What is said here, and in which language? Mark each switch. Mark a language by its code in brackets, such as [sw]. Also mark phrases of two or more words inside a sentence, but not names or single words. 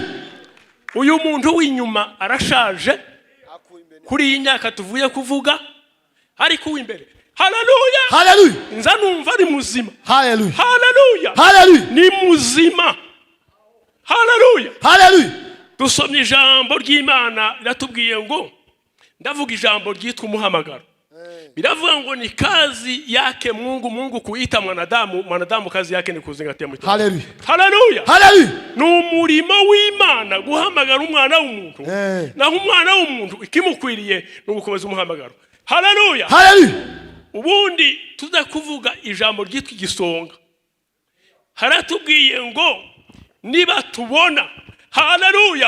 [rw] Uyu muntu w'inyuma arashaje kuri iyi myaka tuvuye kuvuga, ariko uw'imbere haleluya. Hallelujah. Nza numva ari muzima. Hallelujah. Haleluya. Hallelujah. Ni muzima. Haleluya. Hallelujah. Dusomye ijambo ry'Imana riratubwiye ngo, ndavuga ijambo ryitwa umuhamagaro. Biravuga ngo [sw] ni kazi yake Mungu kuita mwanadamu kazi yake ni kuzingatia mwito. [rw] Hallelujah. Haleluya. Hallelujah. N'umurimo w'Imana guhamagara umwana w'umuntu. Naho umwana w'umuntu ikimukwiriye no gukomeza umuhamagaro. Haleluya. Hallelujah. Ubundi tuza kuvuga ijambo ryitwa igisonga. Haratubwiye ngo niba tubona, haleluya,